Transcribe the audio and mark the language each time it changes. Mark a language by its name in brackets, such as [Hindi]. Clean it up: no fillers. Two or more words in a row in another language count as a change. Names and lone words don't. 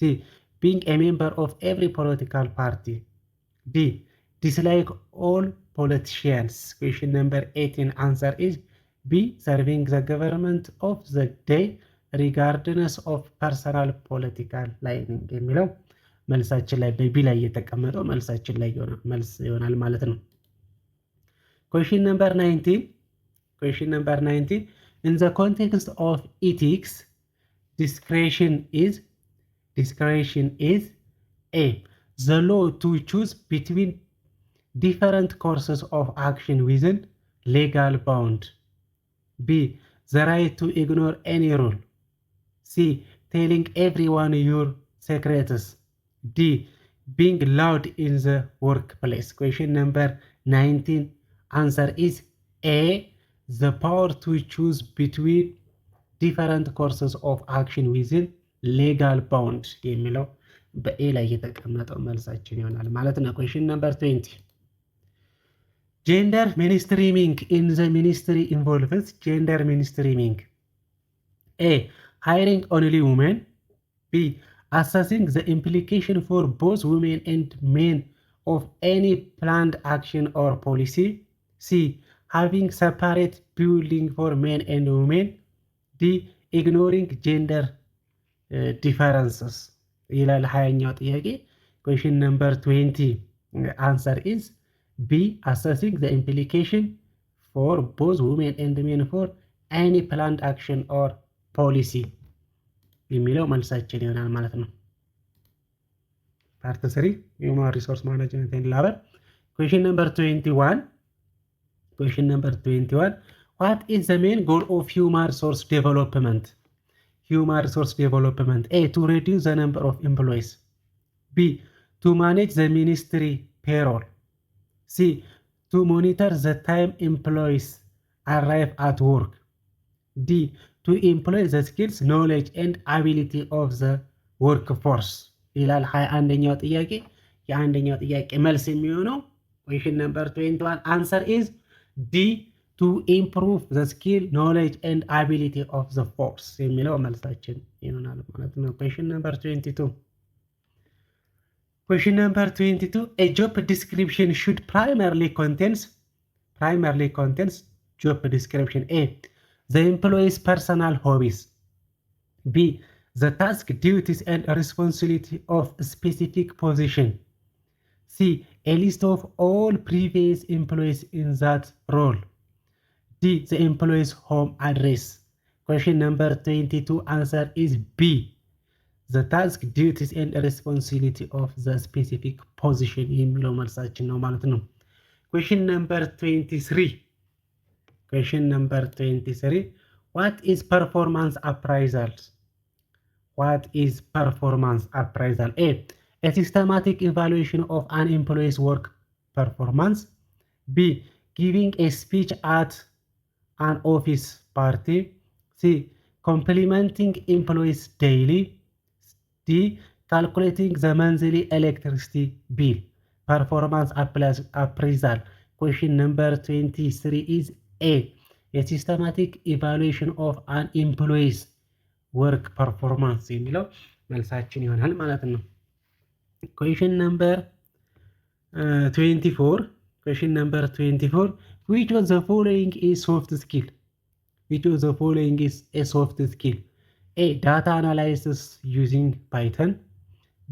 [English] Being a member of every political party. D. Dislike all politicians. Question number 18. Answer is B. Serving the government of the day regardless of personal political leaning [Amharic] የሚለው መልሳችን ላይ በቢ ላይ የተቀመጠው መልሳችን ላይ መልስ ይሆናል ማለት ነው። [English] Question number 19. In the context of ethics, discretion is A. The law to choose between different courses of action within legal bound. B. The right to ignore any rule. C. Telling everyone your secrets. D. Being loud in the workplace. Question number 19. Answer is A. The power to choose between different courses of action within legal bound [Amharic] የሚለው በኤ ላይ የተቀመጠው መልሳችን ይሆናል ማለት ነው። [English] Question number 20. Gender mainstreaming in the ministry involves gender mainstreaming. A. Hiring only women. B. Assessing the implication for both women and men of any planned action or policy. C. Having separate building for men and women. D. Ignoring gender differences [Amharic] ይላል 20ኛው ጥያቄ። [English] Question number 20. Answer is B. Assessing the implication for both women and men for any planned action or policy [Amharic] የሚለው መልሳችን ይሆናል ማለት ነው። [English] ፓርት 3 human resource management and labor. Question number 21. What is the main goal of human resource development? Human resource development. A. To reduce the number of employees. B. To manage the ministry payroll. C. To monitor the time employees arrive at work. D. To employ the skills, knowledge and ability of the workforce. [Amharic] ይላል 21ኛው ጥያቄ። የአንደኛው ጥያቄ መልስ የሚሆነው [English] question number 21 answer is D. To improve the skill, knowledge and ability of the force [Amharic] የሚለው መልሳችን ይሆናል ማለት ነው። [English] question number 22. Question number 22. A job description should primarily contains job description. A. The employee's personal hobbies. B. The task, duties and responsibility of a specific position. C. A list of all previous employees in that role. D. The employee's home address. Question number 22 answer is B. The task, duties and responsibility of the specific position [Amharic] የሚለው መልሳችን ነው ማለት ነው። [English] Question number 23. What is performance appraisal? A. A systematic evaluation of an employee's work performance. B. Giving a speech at an office party. C. Complimenting employees daily. D. Calculating the monthly electricity bill. Performance appraisal. Question number 23 is A. A systematic evaluation of an employee's work performance [Amharic] የሚለው መልሳችን ይሆናል ማለት ነው። [English] Question number 24. Which of the following is soft skill? A. Data analysis using Python. B.